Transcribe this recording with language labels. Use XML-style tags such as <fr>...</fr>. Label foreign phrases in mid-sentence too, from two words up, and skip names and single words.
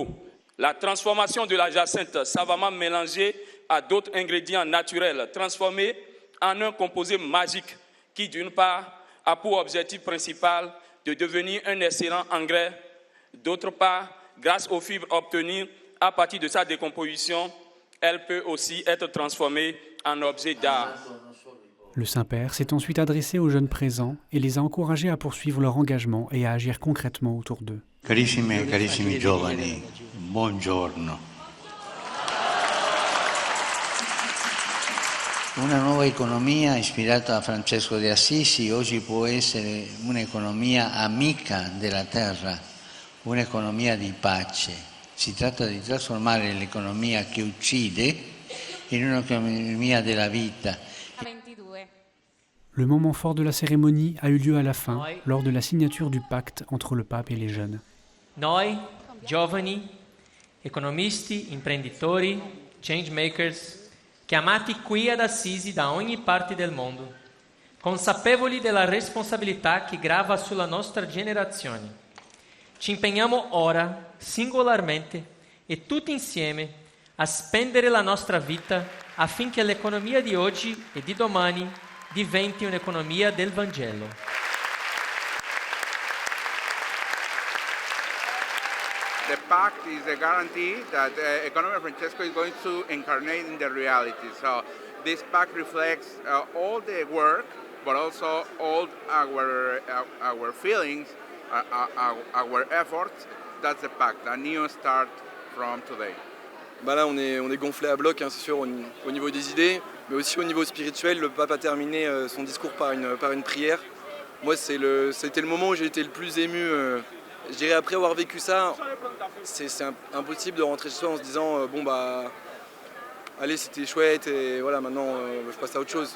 <fr>La transformation de la jacinthe savamment mélangée à d'autres ingrédients naturels, transformée en un composé magique qui, d'une part, a pour objectif principal de devenir un excellent engrais, d'autre part, grâce aux fibres obtenues à partir de sa décomposition, elle peut aussi être transformée en objet d'art. Le Saint-Père s'est ensuite adressé aux jeunes présents et les a encouragés à poursuivre leur engagement et à agir concrètement autour d'eux.</fr> <it>Carissime e carissimi giovani, buongiorno. Una nuova economia ispirata a Francesco de Assisi oggi può essere un'economia amica della terra, un'economia di pace. Si tratta di trasformare l'economia che uccide in un'economia della vita.</it> <fr>Le moment fort de la cérémonie a eu lieu à la fin, lors de la signature du pacte entre le pape et les jeunes.</fr> <it>Noi, giovani, economisti, imprenditori, changemakers, chiamati qui ad Assisi da ogni parte del mondo, consapevoli della responsabilità che grava sulla nostra generazione, ci impegniamo ora, singolarmente e tutti insieme, a spendere la nostra vita affinché l'economia di oggi e di domani diventi un'economia del Vangelo.</it> <en>The pact is a guarantee that the economy of Francesco is going to incarnate in the reality. So this pact reflects all the work, but also all our feelings, our efforts. That's the pact, a new start from today.</en> <fr>Bah là, on est gonflé à bloc, hein, c'est sûr, au niveau des idées, mais aussi au niveau spirituel. Le pape a terminé son discours par une prière. Moi, c'était le moment où j'ai été le plus ému. Je dirais, après avoir vécu ça, c'est impossible de rentrer chez soi en se disant bon bah allez, c'était chouette et voilà, maintenant je passe à autre chose.</fr>